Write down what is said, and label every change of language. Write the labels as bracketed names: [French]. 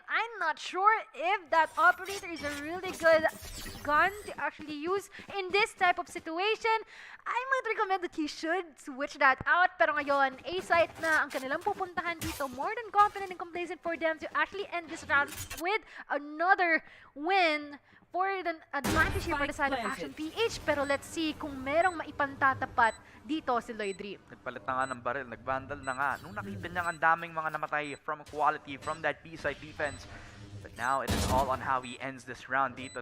[English] I'm not sure if that operator is a really good gun to actually use in this type of situation. I might recommend that he should switch that out. [Filipino] Pero ngayon, A-site na ang kanilang pupuntahan dito. [English] More than confident and complacent for them to actually end this round with another win for the advantage here for the side of Action PH. [Filipino] Pero let's see kung merong maipantatapat dito si Lloyd Dream. Nagpalit na nga ng baril, nagbandal na nga. Nung nakita niya ang daming mga namatay from Quality, from that B-side defense, [English] But now, it is all on how he ends this round dito.